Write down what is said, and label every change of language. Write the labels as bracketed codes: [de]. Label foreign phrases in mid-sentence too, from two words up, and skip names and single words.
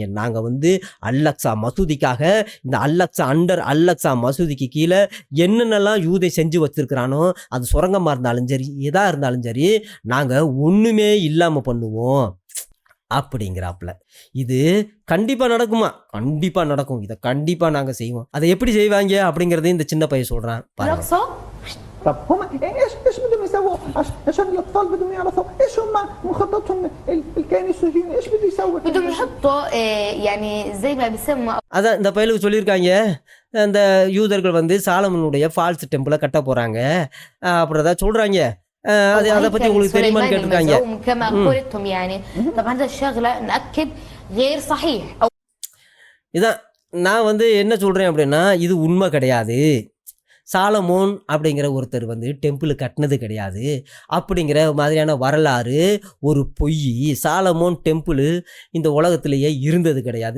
[ta] நாங்கள் அல்லக்ஸா மசூதிக்காக இந்த அல்லக்ஸா மசூதிக்கு கீழே என்னென்னலாம் யூதை செஞ்சு வச்சுருக்கிறானோ அது சுரங்கமாக இருந்தாலும் சரி, எதாக இருந்தாலும் சரி, நாங்கள் ஒன்றுமே இல்லாமல் பண்ணுவோம் அப்படிங்கிறாப்புல. இது கண்டிப்பாக நடக்குமா? கண்டிப்பாக நடக்கும். இதை கண்டிப்பாக நாங்கள் செய்வோம். அதை எப்படி செய்வாங்க அப்படிங்கிறதையும் இந்த சின்ன பையன் சொல்கிறான் பாருங்க. [ar] طب هم ايش بدهم يسووا عشان الاطفال بدهم يعرفوا ايش هم مخططهم الكيان الصهيوني ايش بده يسوي بدهم يحطوا يعني زي ما بيسموا. [ta] அதான் இந்த பயலுக்கு சொல்லியிருக்காங்க, அந்த யூதர்கள் சாலமனுடைய [en] false temple [ta] கட்ட போகிறாங்க அப்படிதான் சொல்கிறாங்க. அதை பற்றி உங்களுக்கு தெரியுமான்னு கேட்டிருக்காங்க. [ar] كما قلتم يعني طبعا هذا الشغله ناكد غير صحيح. [ta] இதான் நான் என்ன சொல்கிறேன் அப்படின்னா, இது உண்மை கிடையாது. சாலமோன் அப்படிங்கிற ஒருத்தர் டெம்பிள் கட்டினது கிடையாது அப்படிங்கிற மாதிரியான வரலாறு ஒரு பொய். சாலமோன் டெம்பிள் இந்த உலகத்திலேயே இருந்தது கிடையாது.